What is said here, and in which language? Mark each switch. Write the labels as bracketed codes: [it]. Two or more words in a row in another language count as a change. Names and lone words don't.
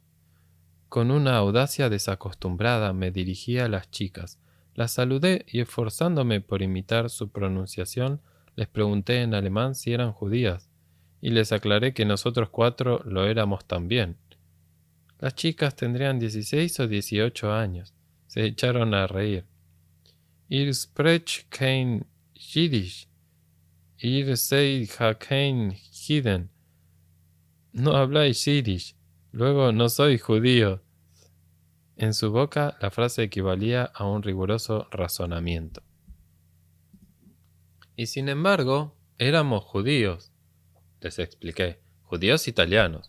[es] Con una audacia desacostumbrada me dirigí a las chicas, las saludé y esforzándome por imitar su pronunciación, les pregunté en alemán si eran judías, y les aclaré que nosotros 4 lo éramos también. Las chicas tendrían 16 o 18 años. Se echaron a reír. [de] Ihr sprecht kein Jiddisch. Ihr seid kein Jiden. [es] No habláis Yiddish. Luego no soy judío. En su boca la frase equivalía a un riguroso razonamiento. Y sin embargo, éramos judíos, les expliqué, judíos italianos.